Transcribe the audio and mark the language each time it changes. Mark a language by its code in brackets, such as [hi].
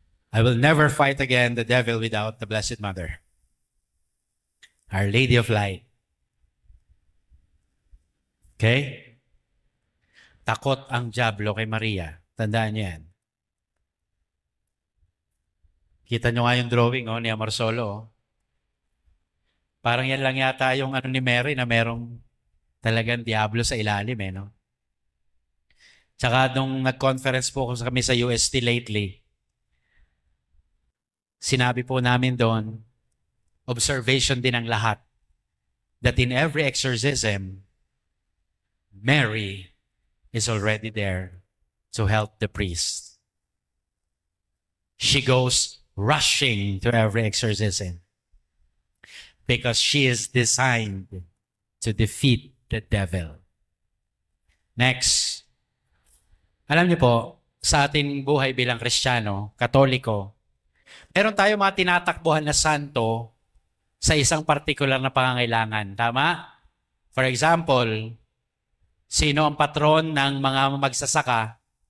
[en] I will never fight again the devil without the Blessed Mother, Our Lady of Light. Okay? [tl] Takot ang diablo kay Maria. Tandaan niyo yan. Kita nyo nga yung drawing ni Amarsolo. Parang yan lang yata yung ni Mary na merong talagang diablo sa ilalim. No? Tsaka nung nag-conference po kami sa UST lately, sinabi po namin doon, observation din ang lahat, [en] that in every exorcism, Mary is already there to help the priest. She goes rushing to every exorcism because she is designed to defeat the devil. [tl] Next, alam niyo po, sa ating buhay bilang Kristiyano, Katoliko, meron tayo mga tinatakbuhan na santo sa isang partikular na pangangailangan. Tama? [en] For example, [tl] sino ang patron ng mga magsasaka?